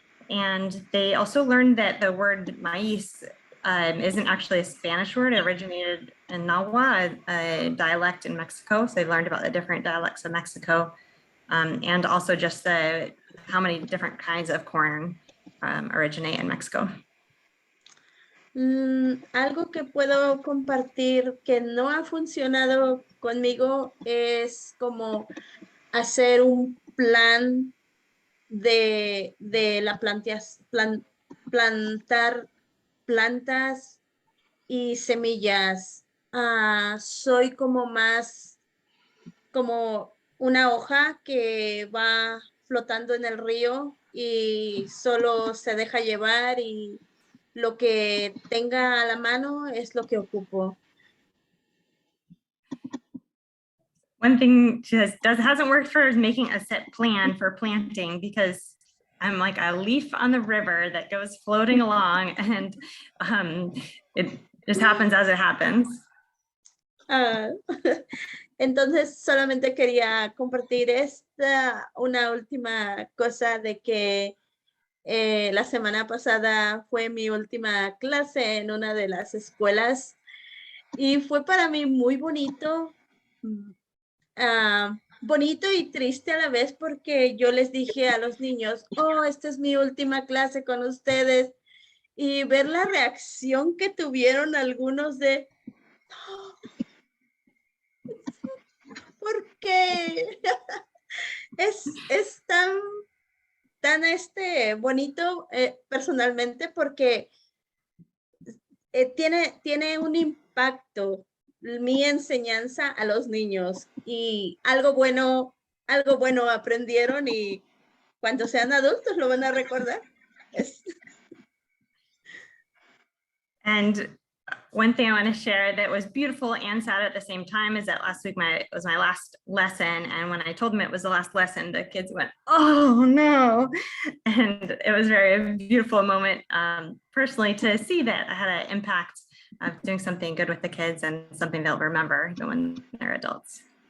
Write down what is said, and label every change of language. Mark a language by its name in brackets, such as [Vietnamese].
[English] And they also learned that the word maíz isn't actually a Spanish word. It originated in Nahua, a dialect in Mexico. So they learned about the different dialects of Mexico, and also just how many different kinds of corn originate in Mexico. [Spanish] Algo que puedo compartir que no ha funcionado conmigo es como hacer un plan de la plantar plantas y semillas. Soy como más como una hoja que va flotando en el río y solo se deja llevar, y lo que tenga a la mano es lo que ocupo. [English] One thing she hasn't worked for is making a set plan for planting, because I'm like a leaf on the river that goes floating along, and it just happens as it happens. [Spanish] Entonces solamente quería compartir una última cosa de que la semana pasada fue mi última clase en una de las escuelas y fue para mí muy bonito. Bonito y triste a la vez, porque yo les dije a los niños, oh, esta es mi última clase con ustedes, y ver la reacción que tuvieron algunos de, oh, ¿por qué? es tan bonito personalmente, porque tiene un impacto mi enseñanza a los niños, y algo bueno aprendieron, y cuando sean adultos lo van a recordar. [English] And one thing I want to share that was beautiful and sad at the same time is that last week was my last lesson. And when I told them it was the last lesson, the kids went, oh no. And it was a very beautiful moment personally to see that I had an impact of doing something good with the kids and something they'll remember even when they're adults.